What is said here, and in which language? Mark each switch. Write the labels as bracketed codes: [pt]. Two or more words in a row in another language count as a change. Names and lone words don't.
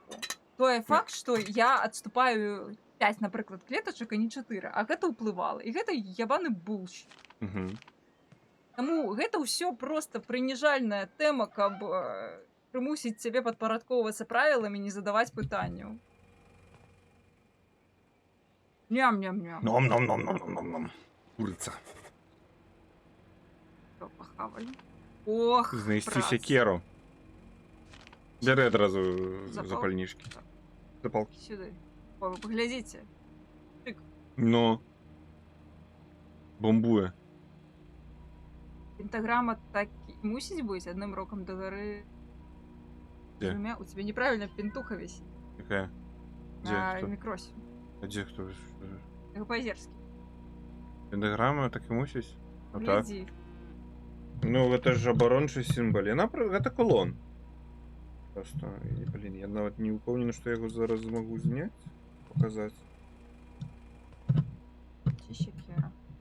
[be] Тое факт, што я адступаю 5, напрыклад, клетачак, а не 4, а гэта ўплывала. І гэта ябаны булщ. Угу. Таму гэта ўсё проста прыніжальная тэма, каб прымусіць цябе падпарадковвацца правіламі, не задаваць пытанняў. Ням-ням-ням. Ном-ном-ном-ном-ном-ном. Курыца. Всё, пахавалі. Ох, Знайсці брат. сякеру. Бяры адразу Запал- запальнічкі. Запалкі. Сюды. О, вы паглядзіце. Но. Бомбуе. Пентаграма так і мусіць быць адным рокам да гары. Дзе? У цябе неправільна пентуха вісіць [ru] Какая? Где? [be] на [ru] Кто? [be] мікросе. [ru] А где кто? [be] Па-азерскі. Пентаграма так і мусіць? Ну так. Глядзі. Ну, гэта ж абарончы сімвал. Гэта кулон. Просто, блин, я нават не упэўнены, што я яго зараз змагу зняць, паказаць. Ці сякера.